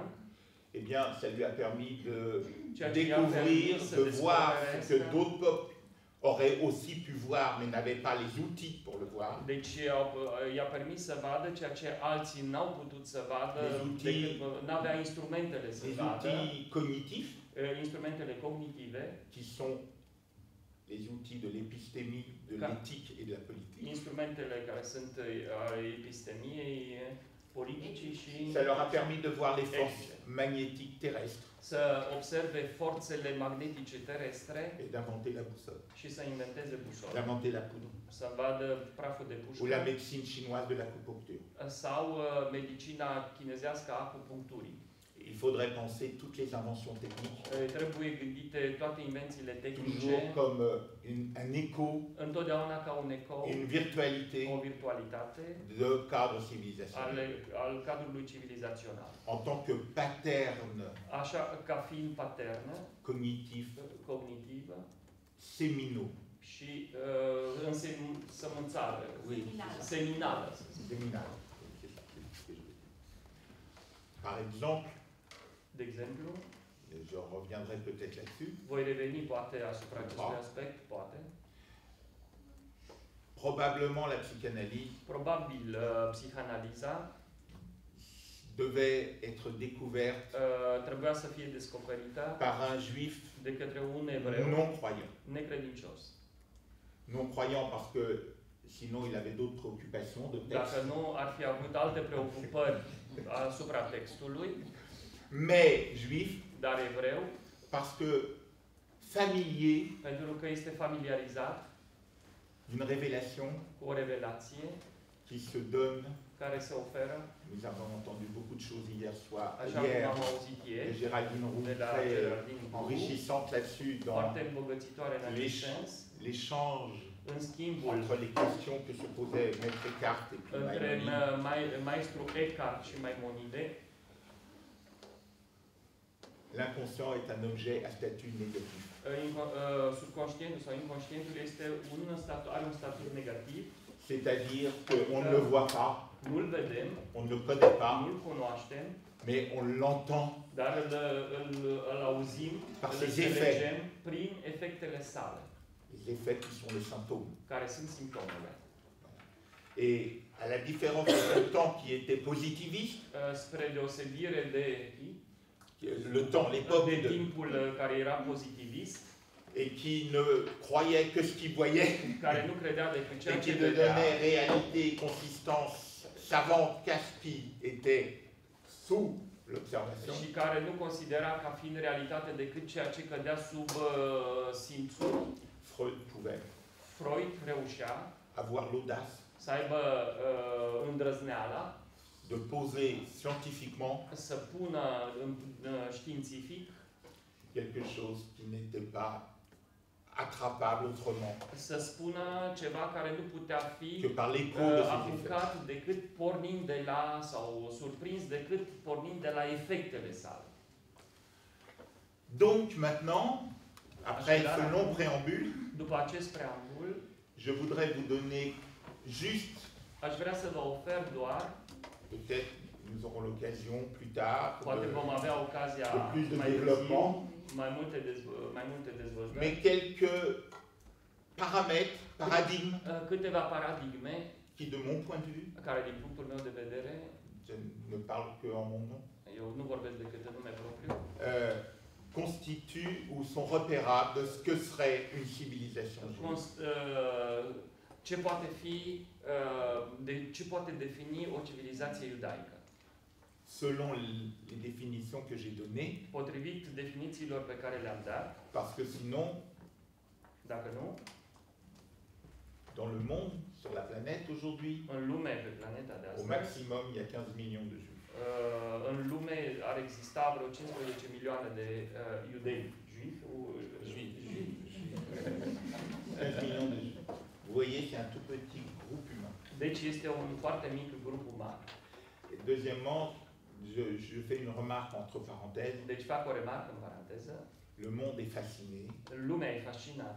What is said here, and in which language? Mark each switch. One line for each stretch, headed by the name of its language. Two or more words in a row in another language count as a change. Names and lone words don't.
French: Eh bien, ça lui a permis de
Romanian: Ceea ce
French: découvrir,
Romanian: să
French: de voir ce que
Romanian: descopere
French: d'autres peuples auraient aussi pu voir, mais n'avaient pas les outils pour le voir.
Romanian: Deci i-a permis să vadă ceea ce alții n-au putut să vadă, n-avea instrumentele să
French: Les
Romanian: vadă,
French: outils cognitifs,
Romanian: instrumentele cognitive,
French: qui sont les outils de l'épistémie, de l'éthique et de la politique.
Romanian: instrumentele care sunt ale epistemiei, politicii și
French: Ça leur a permis de voir les forces
Romanian: etice.
French: magnétiques terrestres
Romanian: Să observe forțele magnetice terestre
French: et d'inventer la boussole,
Romanian: și să inventeze busolă.
French: d'inventer la poudre,
Romanian: Să vadă praful de
French: ou la
Romanian: pușcă
French: médecine chinoise de l'acupuncture.
Romanian: sau medicina chinezească a acupuncturii.
French: Il faudrait penser toutes les inventions techniques,
Romanian: Trebuie gândite toate invențiile tehnice,
French: toujours comme un écho,
Romanian: întotdeauna ca un ecou,
French: une virtualité
Romanian: o virtualitate
French: de cadre civilisationnel.
Romanian: al cadrului civilizațional.
French: En tant que pattern
Romanian: Așa ca fiind paternă,
French: cognitif,
Romanian: cognitivă
French: séminaux,
Romanian: și însămânțară, Seminală. seminală. să zic.
French: séminal. C'est ça, c'est ce que je veux dire. Par exemple,
Romanian: De exemplu,
French: je reviendrai peut-être là-dessus,
Romanian: voi reveni poate asupra acestui aspect, poate.
French: probablement la psychanalyse
Romanian: Probabil psihanaliza
French: devait être découverte
Romanian: trebuia să fie descoperită
French: par un juif
Romanian: de către un evreu
French: non-croyant.
Romanian: necredincios.
French: Non-croyant parce que sinon il avait d'autres préoccupations de
Romanian: Dacă
French: texte,
Romanian: nu, ar fi avut alte preocupări asupra textului,
French: mais juif
Romanian: dar evreu,
French: parce que familier
Romanian: pentru că este familiarizat
French: d'une révélation
Romanian: cu o revelație
French: qui se donne.
Romanian: care se oferă,
French: Nous avons entendu beaucoup de choses hier soir,
Romanian: așa cum
French: hier,
Romanian: am auzit de ieri, Géraldine Roux, de la
French: très
Romanian: Geraldine Roux,
French: enrichissante là-dessus dans
Romanian: foarte îmbogățitoare în acest sens,
French: l'échange
Romanian: în schimbul
French: entre les questions que se posait Maître Eckhart et puis
Romanian: între
French: Maïmonide.
Romanian: maestru Eckhart și Maimonide.
French: L'inconscient est un objet à statut négatif.
Romanian: Subconștientul sau inconștientul are un statut negativ,
French: C'est-à-dire qu'on ne le voit pas,
Romanian: nu-l vedem,
French: on ne le connaît pas,
Romanian: nu-l cunoaștem,
French: mais on l'entend
Romanian: dar îl auzim,
French: par
Romanian: îl
French: ses
Romanian: înțelegem
French: effets,
Romanian: prin efectele sale,
French: les effets qui sont les symptômes.
Romanian: care sunt simptomele.
French: Et à la différence du temps qui était positiviste,
Romanian: Spre deosebire de le temps, l'époque de de, timpul care era pozitivist,
French: et qui ne croyait que ce qu'il voyait,
Romanian: care nu credea decât ceea
French: et
Romanian: ce
French: qui ne
Romanian: vedea,
French: donnait réalité et consistance savante qu'à ce qui était sous l'observation,
Romanian: și care nu considera ca fiind realitate decât ceea ce cădea sub simțul.
French: Freud pouvait
Romanian: Freud reușea
French: avoir l'audace
Romanian: să aibă îndrăzneala
French: de poser scientifiquement
Romanian: să pună științific,
French: quelque chose qui n'était pas attrapable autrement
Romanian: să spună ceva care nu putea fi
French: que par l'écho de ses effets.
Romanian: apucat decât pornind de la, sau surprins decât pornind de la efectele sale.
French: Donc maintenant, après ce long préambule,
Romanian: După acest preambul,
French: je voudrais vous donner juste,
Romanian: aș vrea să vă ofer doar,
French: peut-être nous aurons l'occasion plus tard,
Romanian: poate vom avea ocazia
French: de plus de
Romanian: mai
French: développement,
Romanian: târziu, mai multe dezvoltări,
French: mais quelques paramètres, paradigmes,
Romanian: câteva paradigme
French: qui de mon point de vue,
Romanian: care din punctul meu de vedere,
French: je ne parle que en mon nom,
Romanian: eu nu vorbesc decât în nume propriu,
French: constituent ou sont repérables de ce que serait une civilisation juive.
Romanian: ce poate fi, ce poate defini o civilizație iudaică.
French: Selon les définitions que j'ai données,
Romanian: Potrivit definițiilor pe care le-am dat,
French: parce que sinon,
Romanian: dacă nu,
French: dans le monde, sur la planète aujourd'hui,
Romanian: în lume, pe planeta de
French: au
Romanian: astăzi,
French: maximum, il y a 15 millions de juifs.
Romanian: în lume ar exista vreo 15 milioane de iudei juifi.
French: 15 millions de juifs. Vous voyez, c'est un tout petit groupe humain.
Romanian: Deci este un foarte mic grup uman.
French: Et deuxièmement, je fais une remarque entre parenthèses.
Romanian: Deci fac o remarcă în paranteză.
French: Le monde est fasciné.
Romanian: Lumea e
French: Il
Romanian: fascinată.